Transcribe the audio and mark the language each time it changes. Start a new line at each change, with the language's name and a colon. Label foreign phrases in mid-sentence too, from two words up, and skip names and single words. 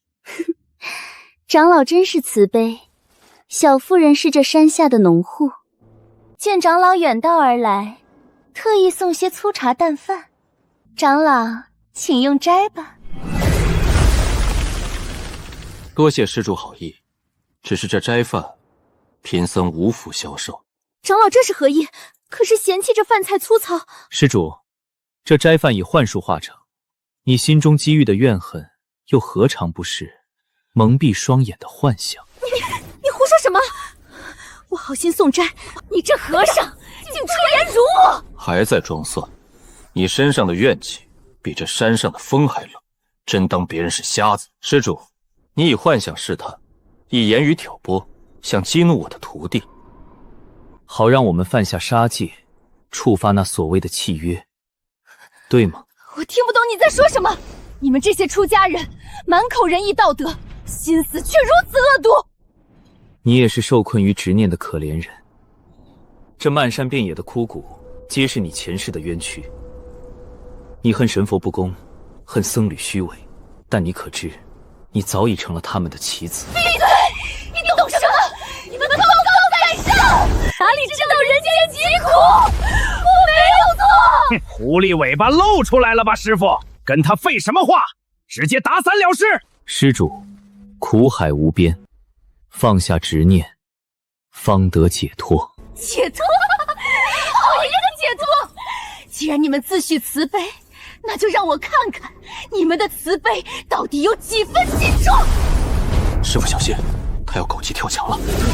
Chinese: 长老真是慈悲，小妇人是这山下的农户，见长老远道而来，特意送些粗茶淡饭，长老请用斋吧。多謝施主好意，只是這齋飯，貧僧無福消受。長老這是何意？可是嫌棄這飯菜粗糙。施主，這齋飯以幻術化成，你心中積鬱的怨恨，又何嘗不是蒙蔽雙眼的幻想？你胡說什麼？我好心送齋，你這和尚竟出言辱我！還在裝蒜？你身上的怨氣比這山上的風還冷，真當別人是瞎子？施主，你以幻想試探，以言語挑撥，想激怒我的徒弟，好讓我們犯下殺戒，觸發那所謂的契約，對嗎？我聽不懂你在說什麼。你們這些出家人，滿口仁義道德，心思卻如此惡毒。你也是受困於執念的可憐人。這漫山遍野的枯骨，皆是你前世的冤屈。你恨神佛不公，恨僧侶虛偽，但你可知，你早已成了他們的棋子。閉嘴！你懂什麼？你們高高在上，哪裡知道人間疾苦？我沒有錯。狐狸尾巴露出來了吧，師傅？跟他廢什麼話？直接打散了事。施主，苦海無邊，放下執念，方得解脫。解脫？好一個解脫！既然你們自詡慈悲，那就讓我看看你們的慈悲到底有幾分幾重。師傅小心，他要狗急跳牆了。